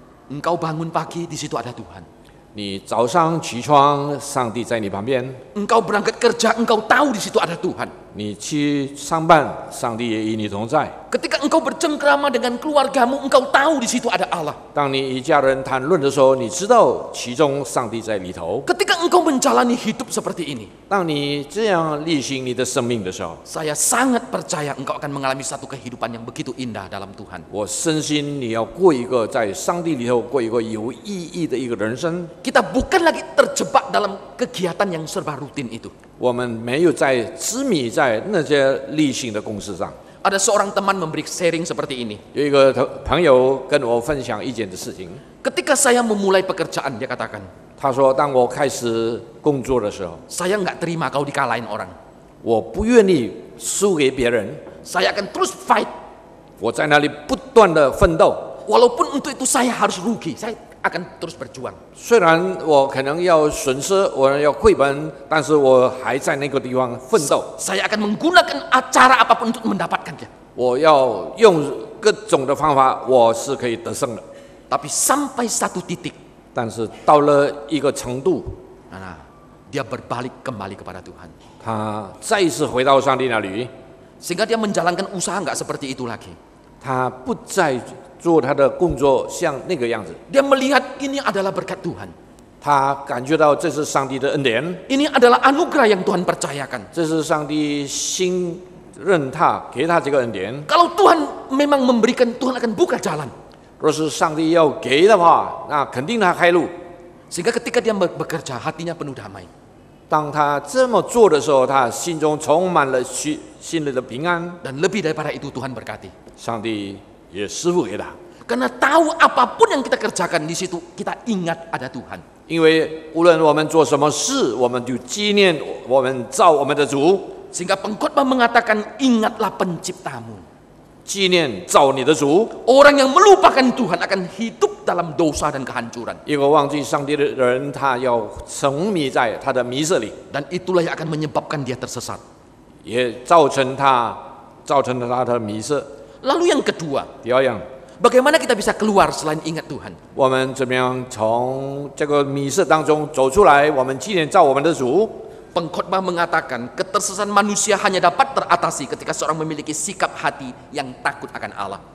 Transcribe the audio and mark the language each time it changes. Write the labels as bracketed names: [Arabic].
[Indonesian] Engkau bangun pagi, di situ ada Tuhan. [Chinese] 你早上起床，上帝在你旁边； [Indonesian] Engkau berangkat kerja, engkau tahu di situ ada Tuhan. [Chinese] 你去上班，上帝也与你同在。 [Indonesian] Ketika engkau bercengkrama dengan keluargamu, engkau tahu di situ ada Allah. [Chinese] 当你与家人谈论的时候，你知道其中上帝在里头。 [Indonesian] Ketika engkau menjalani hidup seperti ini, [Chinese] 当你这样例行你的生命的时候， [Indonesian] saya sangat percaya engkau akan mengalami satu kehidupan yang begitu indah dalam Tuhan. [Chinese] 我深信你要过一个在上帝里头过一个有意义的一个人生。 [Indonesian] Kita bukan lagi terjebak dalam kegiatan yang serba rutin itu. [Chinese] 我们没有在执迷在那些例行的公事上。 [Indonesian] Ada seorang teman memberi sharing seperti ini. [Chinese] 有一个朋友跟我分享一件的事情， [Indonesian] Ketika saya memulai pekerjaan, dia katakan, [Chinese] 他说：“当我开始工作的时候， [Indonesian] saya nggak terima kau dikalahin orang. [Chinese] 我不愿意输给别人， [Indonesian] Saya akan terus fight. [Chinese] 我在那里不断的奋斗。 [Indonesian] Walaupun untuk itu saya harus rugi, saya akan terus berjuang. [Chinese] 虽然我可能要损失，我要亏本，但是我还在那个地方奋斗。 [Indonesian] Saya akan menggunakan cara apapun untuk mendapatkannya. [Chinese] 我要用各种的方法，我是可以得胜的。 [Indonesian] Tapi sampai satu titik, [Chinese] 但是到了一个程度， [Indonesian] nah, dia berbalik kembali kepada Tuhan. [Chinese] 他再一次回到上帝那里， [Indonesian] Sehingga dia menjalankan usaha nggak seperti itu lagi. [Chinese] 他不再做他的工作像那个样子。 [Indonesian] Dia melihat ini adalah berkat Tuhan. [Chinese] 他感觉到这是上帝的恩典， [Indonesian] Ini adalah anugerah yang Tuhan percayakan. [Chinese] 这是上帝信任他，给他这个恩典。 [Indonesian] Kalau Tuhan memang memberikan, Tuhan akan buka jalan. [Chinese] 若是上帝要给的话，那肯定他开路。 [Indonesian] Sehingga ketika dia bekerja, hatinya penuh damai. [Chinese] 当他这么做的时候，他心中充满了心里的平安。 [Indonesian] Dan lebih daripada itu Tuhan berkati. [Chinese] 上帝也施福给他， [Indonesian] Karena tahu apapun yang kita kerjakan di situ, kita ingat ada Tuhan. [Chinese] 因为无论我们做什么事，我们就纪念我们造我们的主， [Indonesian] Sehingga pengkhotbah mengatakan, ingatlah penciptamu. [Chinese] 纪念造你的主。 [Indonesian] Orang yang melupakan Tuhan akan hidup dalam dosa dan kehancuran. [Chinese] 一个忘记上帝的人，他要沉迷在他的迷色里， [Indonesian] Dan itulah yang akan menyebabkan dia tersesat. [Chinese] 也造成了他的迷色。 [Indonesian] Lalu yang kedua, [Chinese] 第二样， [Indonesian] bagaimana kita bisa keluar selain ingat Tuhan? [Chinese] 我们怎么样从这个迷色当中走出来？我们纪念造我们的主。 [Indonesian] Pengkhotbah mengatakan ketersesatan manusia hanya dapat teratasi ketika seorang memiliki sikap hati yang takut akan Allah.